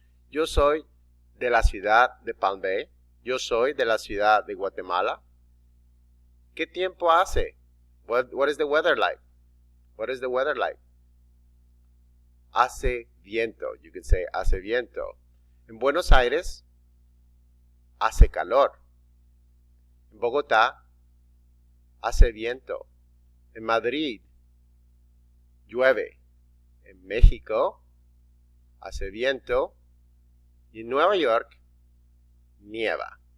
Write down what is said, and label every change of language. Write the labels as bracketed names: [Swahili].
[Spanish] Yo soy de la ciudad de Palm Bay. Yo soy de la ciudad de Guatemala. ¿Qué tiempo hace? [English] What is the weather like? What is the weather like? [Spanish] Hace viento. [English] You can say [Spanish] hace viento. En Buenos Aires, hace calor. En Bogotá, hace viento. En Madrid, llueve. En México, hace viento. Y en Nueva York, nieva.